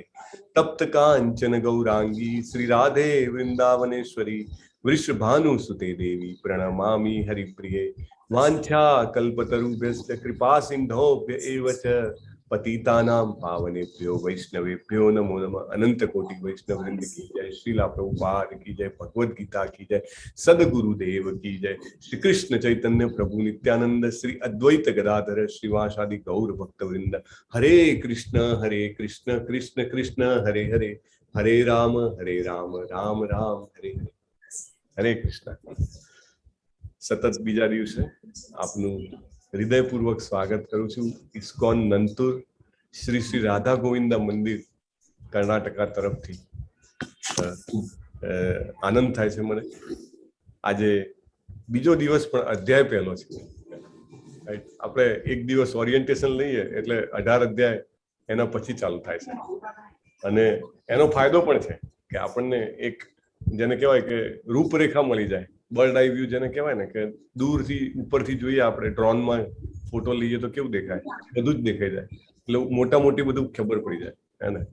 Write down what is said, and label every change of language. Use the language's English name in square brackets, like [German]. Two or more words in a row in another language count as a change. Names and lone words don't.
[Sanskrit] तप्त कांचन गौरांगी श्री राधे वृंदावनेश्वरी वृषभानुसुते देवी प्रणमामि हरिप्रिये. वांछा कल्पतरुभ्यश्च कृपा सिंधोभ्य एव च पतितानां पावनेभ्यो वैष्णवेभ्यो नमो नमः. [Hindi] अनंत कोटि वैष्णव वृंद की जय. श्रीला प्रभुपाद की जय. भगवद गीता की जय. सदगुरुदेव की जय. [Sanskrit] श्री कृष्ण चैतन्य प्रभु नित्यानंद श्री अद्वैत गदाधर श्रीवासादि गौर भक्त वृंद. हरे कृष्ण कृष्ण कृष्ण हरे हरे हरे राम राम राम हरे हरे. हरे कृष्ण. [Gujarati] સતત બીજા દિવસે આપનુ હૃદયપૂર્વક સ્વાગત કરૂં છૂં ઇસ્કૉન નંતુર શ્રી શ્રી રાધા ગોવિંદ મંદિર કર્નાટકા તરફથી. આનંદ થાય છે મને. આજે બીજો દિવસ પણ અધ્યાય પહેલો છે આપણે એક દિવસ ઓરિએન્ટેશન લઈએ એટલે 18 અધ્યાય એના પછી ચાલુ થાય છે, અને એનો ફાયદો પણ છે કે આપણને એક જેને કહેવાય કે રૂપરેખા મળી જાય, [English] bird eye view [Gujarati] જેને કહેવાય ને, કે દૂરથી ઉપરથી જોઈએ આપણે ડ્રોનમાં ફોટો લઈએ તો કેવું દેખાય, બધું જ દેખાઈ જાય, એટલે મોટા મોટી બધું ખબર પડી જાય હે ને.